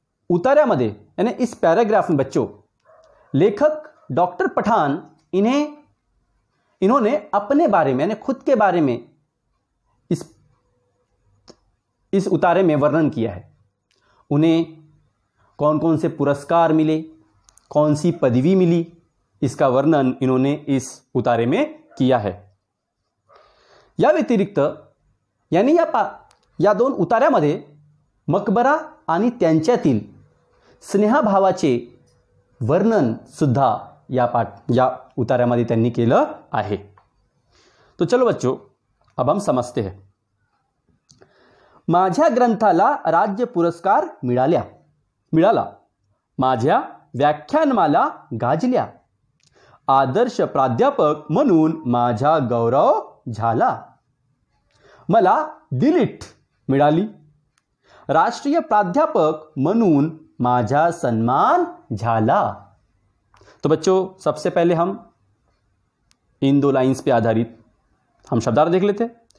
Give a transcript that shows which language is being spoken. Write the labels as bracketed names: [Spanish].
[Hindi] उतार्यामध्ये यानी इस पैराग्राफ में बच्चों लेखक डॉक्टर पठान इन्होंने अपने बारे में यानी खुद के बारे में इस उतारे में वर्णन किया है। उन्हें कौन कौन से पुरस्कार मिले, कौन सी पदवी मिली, इसका वर्णन इन्होंने इस उतारे में किया है। [Marathi] या व्यतिरिक्त यानी या दोन उतार्यामध्ये मकबरा आणि त्यांच्यातील स्नेहभावाचे वर्णन सुद्धा या उतार्यामध्ये त्यांनी केलं आहे। [Hindi] तो चलो बच्चों अब हम समझते हैं। [Marathi] माझ्या ग्रंथाला राज्य पुरस्कार मिळाला, माझ्या व्याख्यानमाला गाजल्या, आदर्श प्राध्यापक म्हणून माझा गौरव झाला, मला डिलीट मिळाली, राष्ट्रीय प्राध्यापक म्हणून माझा सन्मान झाला। [Hindi] तो बच्चों सबसे पहले हम इन दो लाइंस पे आधारित हम शब्दार्थ देख लेते हैं।